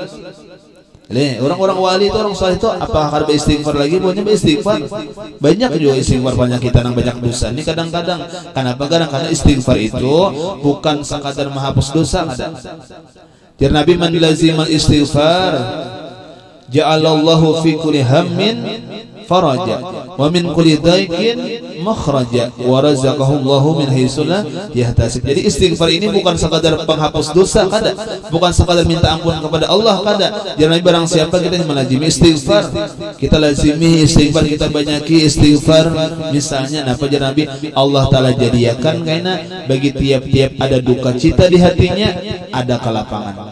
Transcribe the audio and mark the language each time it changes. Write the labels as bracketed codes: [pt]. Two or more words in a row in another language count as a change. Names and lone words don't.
[bjn] Orang-orang wali itu orang saleh itu apakah kada istighfar lagi? Pokoknya istighfar. Banyak juga istighfar banyak kita nang banyak dosa. Ini kadang-kadang kenapa karena istighfar itu bukan sekadar menghapus dosa kada. Jadi Nabi [ar] من لزم الاستغفار جعل الله في كل هم فرجا ومن كل ضيق مخرجا ورزقه الله من حيث لا يحتسب. [bjn] Jadi istighfar ini bukan sekadar penghapus dosa kada, bukan sekadar minta ampun kepada Allah kada. Jangan barang siapa kita melazimi istighfar, kita lazimi istighfar, kita banyaki istighfar. Misalnya napa jar Nabi Allah taala jadiakan kaina bagi tiap-tiap ada duka cita di hatinya ada kelapangan.